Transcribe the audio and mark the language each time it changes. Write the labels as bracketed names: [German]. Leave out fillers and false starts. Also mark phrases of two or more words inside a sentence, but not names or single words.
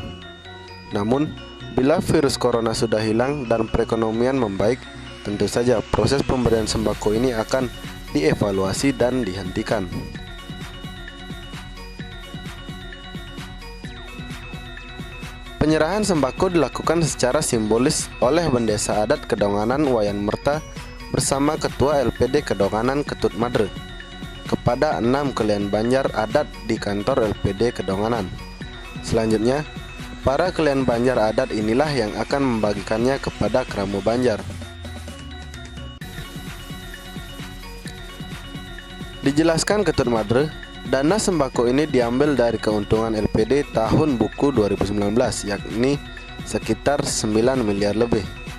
[Indonesian] Namun, bila virus corona sudah hilang dan perekonomian membaik, tentu saja proses pemberian sembako ini akan dievaluasi dan dihentikan. Penyerahan sembako dilakukan secara simbolis oleh Bendesa Adat Kedonganan Wayan Merta bersama Ketua LPD Kedonganan Ketut Madre kepada 6 kelian Banjar adat di kantor LPD Kedonganan. Selanjutnya, para kelian Banjar adat inilah yang akan membagikannya kepada kerama Banjar. Dijelaskan Ketut Madre, dana sembako ini diambil dari keuntungan LPD tahun buku 2019, yakni sekitar 9 miliar lebih.